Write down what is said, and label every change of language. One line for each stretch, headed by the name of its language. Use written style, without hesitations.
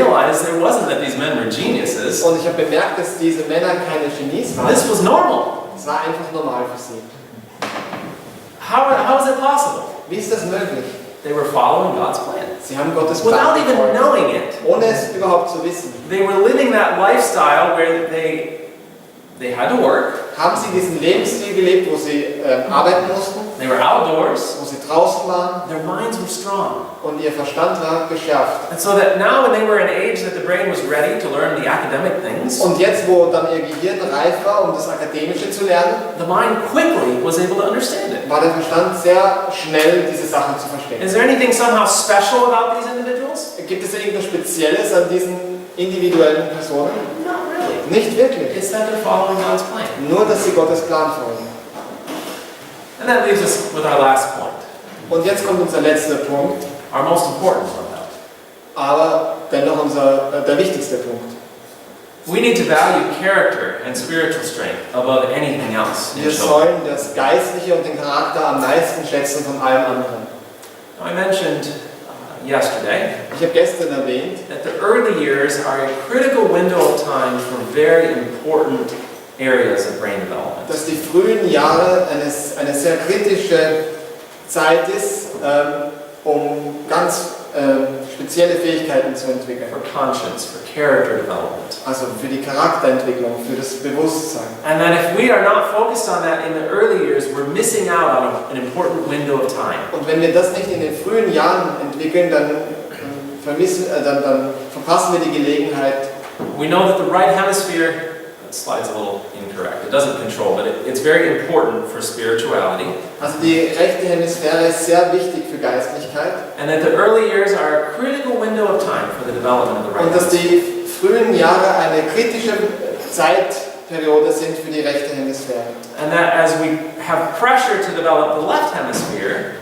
English: realized it wasn't that these men were geniuses.
German: Und ich habe bemerkt, dass diese Männer keine Genies waren.
English: This was normal.
German: Es war einfach normal für sie.
English: How is it possible?
German: Wie ist das möglich?
English: They were following God's plan.
German: Sie haben Gottes
English: Without
German: Plan
English: even
German: gefolgt,
English: knowing it.
German: ohne es überhaupt zu wissen.
English: They were living that lifestyle where they had to work.
German: Haben sie diesen Lebensstil gelebt, wo sie arbeiten mussten,
English: They were outdoors.
German: wo sie draußen waren
English: Their minds were strong.
German: und ihr Verstand war geschärft.
English: And so that now when they were in age that the brain was ready to learn the academic things,
German: Und jetzt, wo dann ihr Gehirn reif war, um das Akademische zu lernen,
English: the mind quickly was able to understand it.
German: war der Verstand sehr schnell, diese Sachen zu verstehen.
English: Is there anything somehow special about these individuals?
German: Gibt es irgendwas Spezielles an diesen individuellen Personen?
English: Not really.
German: Nicht wirklich.
English: It's that they're following God's plan.
German: Nur, dass sie Gottes Plan folgen.
English: And that leaves us with our last point,
German: Und jetzt kommt unser letzter Punkt,
English: our most important one though.
German: aber dennoch der wichtigste Punkt.
English: We need to value character and spiritual strength above anything else in
German: Wir
English: children.
German: sollen das Geistliche und den Charakter am meisten schätzen von allem anderen.
English: Now, I mentioned yesterday
German: Ich habe gestern erwähnt,
English: that the early years are a critical window of time for very important areas of brain development.
German: dass die frühen Jahre eine sehr kritische Zeit ist, um ganz spezielle Fähigkeiten zu entwickeln.
English: For conscience, for character development.
German: Also für die Charakterentwicklung, für das Bewusstsein.
English: And that if we are not focused on that in the early years, we're missing out on an important window of time.
German: Und wenn wir das nicht in den frühen Jahren entwickeln, dann verpassen wir die Gelegenheit.
English: We know that the right hemisphere, that slide's a little incorrect, it doesn't control, but it's very important for spirituality.
German: Also die rechte Hemisphäre ist sehr wichtig für Geistlichkeit.
English: And that the early years are a critical window of time for the development of the right
German: Und dass
English: hemisphere.
German: die frühen Jahre eine kritische Zeitperiode sind für die rechte Hemisphäre.
English: And that as we have pressure to develop the left hemisphere,